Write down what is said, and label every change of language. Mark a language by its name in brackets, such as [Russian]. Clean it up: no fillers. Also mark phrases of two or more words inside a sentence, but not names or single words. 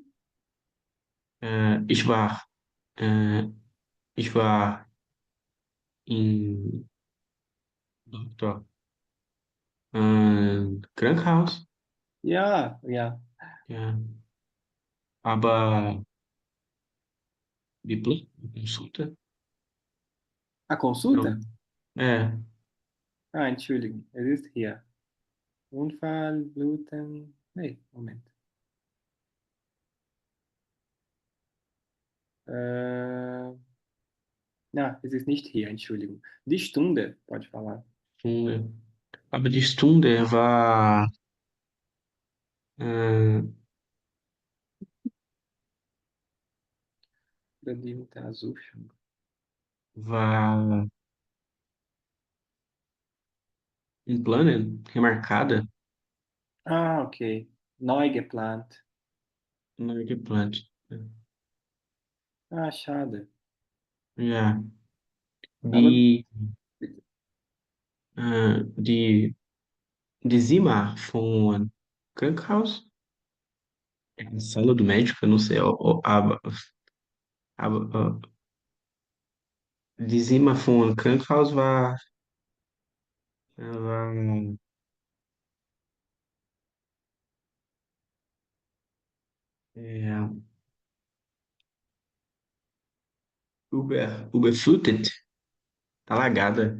[German] Äh, ich war, äh, ich war in Doktor, Krankenhaus, Ja, ja. ja, aber die Plan, [Portuguese] consulta. A Não, consulta? é, [German] Entschuldigung, es ist hier. Unfall, Bluten... Nee, Moment. Äh, es ist nicht hier, Entschuldigung. Die Stunde, [Portuguese] pode falar. [German] Stunde. Aber die Stunde äh, Untersuchung. [Portuguese] war em plano, remarcada. [German] Okay. Neu geplant. Neu geplant. Schade. Ja, Aber die, [Portuguese] de cima [German] von Krankenhaus? [Portuguese] É a sala do médico, eu não sei. [German] Aber die cima von Krankenhaus war ja, überflutet, alagada.